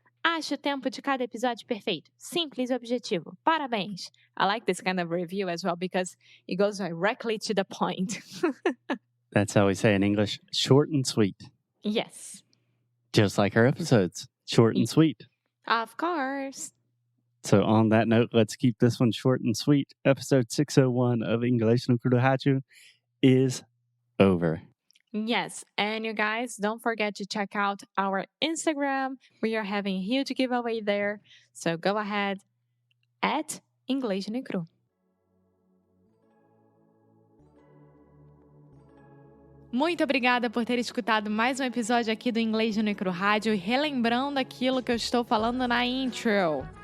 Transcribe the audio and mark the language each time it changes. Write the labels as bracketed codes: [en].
[pt] Acho o tempo de cada episódio perfeito. Simples e objetivo. Parabéns. [en] I like this kind of review as well because it goes directly to the point. That's how we say in English, short and sweet. Yes. Just like our episodes, short and sweet. Of course. So on that note, let's keep this one short and sweet. Episode 601 of Inglês no Rádio is over. Yes, and you guys, don't forget to check out our Instagram. We are having a huge giveaway there. So go ahead at Inglês no Cru. [pt] Muito obrigada por ter escutado mais um episódio aqui do Inglês no Cru Rádio, relembrando aquilo que eu estou falando na intro.